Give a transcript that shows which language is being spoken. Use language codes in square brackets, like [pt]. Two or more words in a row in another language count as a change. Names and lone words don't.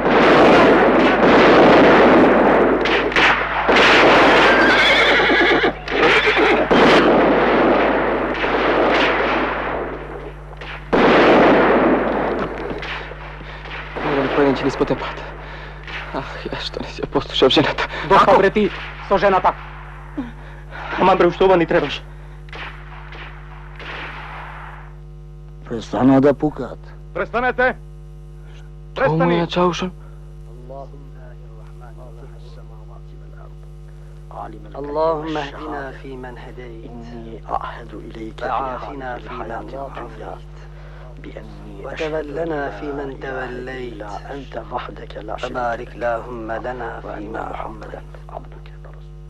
[mk] Еден по еден ќе ни испотепат. Ах, ја што не си ја послушав жената. Доста бре ти со жената. Ама бре, уште ова ни требаш. Престана да пукаат. Престанете! Што му ја Чаушан? [ar] اللهم اهدنا فيمن هديت إني أعهد إليك وعافنا فيمن عافيت وتولنا فيمن توليت أنت وحدك لا شريك لك وبارك اللهم لنا فيما أعطيت عبدك ورسولك.